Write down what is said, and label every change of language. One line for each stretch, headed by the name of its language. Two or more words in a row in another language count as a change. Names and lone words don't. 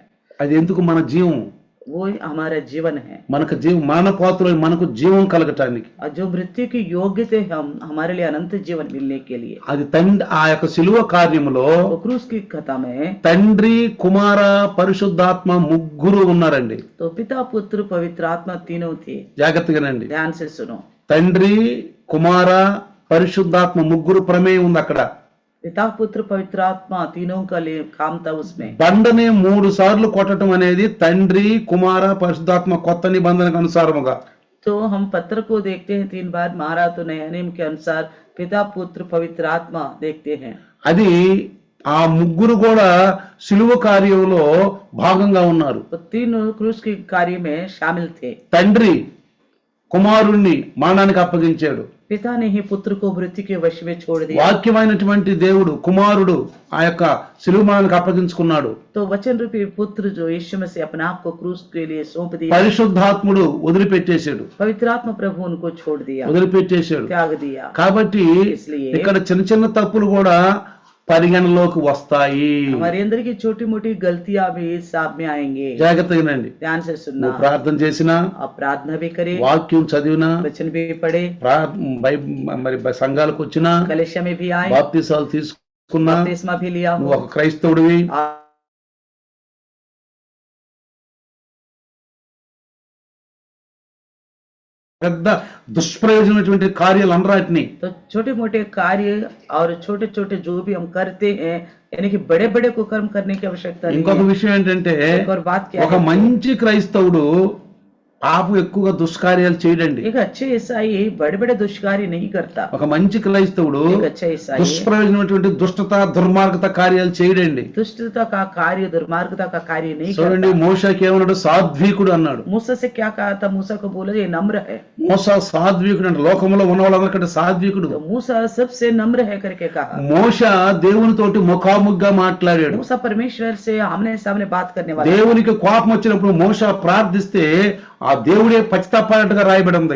Telugu: అది ఎందుకు? మన జీవం,
Hindi: वो हमारा जीवन है।
Telugu: మనకు జీవం, మరణ పాత్రలో మనకు జీవం కలగటానికి,
Hindi: और जो मृत्यु की योग्य थे हम, हमारे लिए अनंत जीवन मिलने के लिए।
Telugu: అది ఆ యొక్క సిలువ కార్యములో
Hindi: वो क्रूस की कथा में
Telugu: తండ్రి, కుమార, పరిశుద్ధాత్మ ముగ్గురు ఉన్నారండి.
Hindi: तो पिता, पुत्र, पवित्र आत्मा तीनों थे।
Telugu: జాగ్రత్తగానండి.
Hindi: ध्यान से सुनो,
Telugu: తండ్రి, కుమార, పరిశుద్ధాత్మ ముగ్గురు ప్రమేయం ఉంది అక్కడ.
Hindi: पिता, पुत्र, पवित्र आत्मा तीनों का लिए काम था उसमें।
Telugu: బండని 3 సార్లు కొట్టడం అనేది తండ్రి, కుమార, పరిశుద్ధాత్మ కొత్త నిబంధనకు అనుసారముగా.
Hindi: तो हम पत्थर को देखते हैं 3 बार मारा, तो नए नियम के अनुसार पिता, पुत्र, पवित्र आत्मा देखते हैं।
Telugu: అది ఆ ముగ్గురు కూడా సిలువ కార్యంలో భాగంగా ఉన్నారు.
Hindi: तो तीनों क्रूस के कार्य में शामिल थे।
Telugu: తండ్రి కుమారుణ్ణి మరణానికి అప్పగించాడు.
Hindi: पिता ने ही पुत्र को मृत्यु के वश में छोड़ दिया।
Telugu: వాక్యమైనటువంటి దేవుడు, కుమారుడు ఆ యొక్క సిలువ మరణానికి అప్పగించుకున్నాడు.
Hindi: तो वचन रूपी पुत्र जो यीशु मसीह अपने आप को क्रूस के लिए सौंप दिया।
Telugu: పరిశుద్ధాత్ముడు వదిలిపెట్టేశాడు.
Hindi: पवित्र आत्मा प्रभु उनको छोड़ दिया,
Telugu: వదిలిపెట్టేశాడు.
Hindi: त्याग दिया।
Telugu: కాబట్టి
Hindi: इसलिए
Telugu: ఇక్కడ చిన్న చిన్న తప్పులు కూడా పరిగణలోకి వస్తాయి.
Hindi: हमारे अंदर की छोटी मोटी गलतियां भी साथ में आएंगे।
Telugu: జాగ్రత్తగానండి.
Hindi: ध्यान से सुनना,
Telugu: నువ్వు ప్రార్థన చేసినా,
Hindi: आप प्रार्थना भी करें,
Telugu: వాక్యం చదివినా,
Hindi: वचन भी पढ़े,
Telugu: మరి సంఘాలకు వచ్చినా,
Hindi: कलेशा में भी आए,
Telugu: బాప్తిసాలు తీసుకున్నా,
Hindi: बपतिस्मा भी लिया
Telugu: నువ్వు
Hindi: हो,
Telugu: ఒక క్రైస్తవుడివి, పెద్ద దుష్ప్రయోజనమైనటువంటి కార్యాలు అనరాటిని
Hindi: तो छोटे मोटे कार्य और छोटे छोटे जो भी हम करते हैं, यानी कि बड़े बड़े को कर्म करने की आवश्यकता नहीं
Telugu: ఇంకొక
Hindi: है।
Telugu: విషయం ఏంటంటే,
Hindi: एक और बात क्या
Telugu: ఒక
Hindi: है,
Telugu: మంచి క్రైస్తవుడు పాపం ఎక్కువగా దుష్కార్యాలు చేయడండి.
Hindi: एक अच्छे ईसाई बड़े बड़े दुष्कार्य नहीं करता।
Telugu: ఒక మంచి క్రైస్తవుడు
Hindi: एक अच्छा ईसाई
Telugu: దుష్ప్రయోజనమైనటువంటి దుష్టత, దుర్మార్గత కార్యాలు చేయడండి.
Hindi: दुष्टता का कार्य, दुर्मार्गता का कार्य नहीं
Telugu: చూడండి,
Hindi: करता।
Telugu: మోషకి ఏమన్నాడు? సాధ్వీకుడు అన్నాడు.
Hindi: मूसा से क्या कहा था? मूसा को बोला ये नम्र है।
Telugu: మోస సాధ్వీకుడు అంటే లోకంలో ఉన్న వాళ్ళందరికంటే సాధ్వీకుడు.
Hindi: तो मूसा सबसे नम्र है करके कहा।
Telugu: మోష దేవునితోటి ముఖాముఖిగా మాట్లాడాడు.
Hindi: मूसा परमेश्वर से आमने सामने बात करने वाला।
Telugu: దేవునికి కోపం వచ్చినప్పుడు మోష ప్రార్థిస్తే ఆ దేవుడే పశ్చాత్తాపడినట్టుగా రాయబడి ఉంది.